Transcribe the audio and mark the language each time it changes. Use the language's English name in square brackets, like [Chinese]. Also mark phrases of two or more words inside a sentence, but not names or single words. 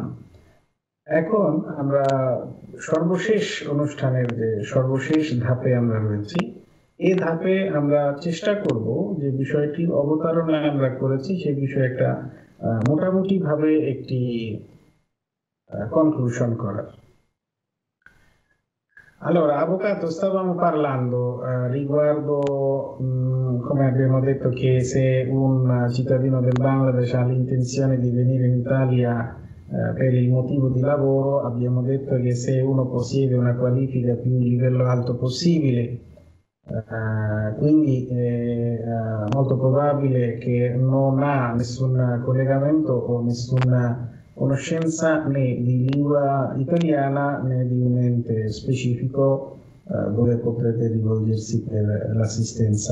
[Bangla] এখন আমরা সর্বশেষ অনুষ্ঠানের যে সর্বশেষ ধাপে আমরা রয়েছি, এই ধাপে আমরা চেষ্টা করব যে বিষয়টির অবতারণা আমরা করেছি সেই বিষয়ে একটা মোটামুটি ভাবে একটি conclusion করার। [Italian] Allora, avvocato, stavamo parlando riguardo, come abbiamo detto, che se un cittadino del Bangladesh ha l'intenzione di venire in Italia per il motivo di lavoro, abbiamo detto che se uno possiede una qualifica più di livello alto possibile, quindi è molto probabile che non ha nessun collegamento o nessuna conoscenza né di lingua italiana né di un ente specifico dove potrebbe rivolgersi per l'assistenza.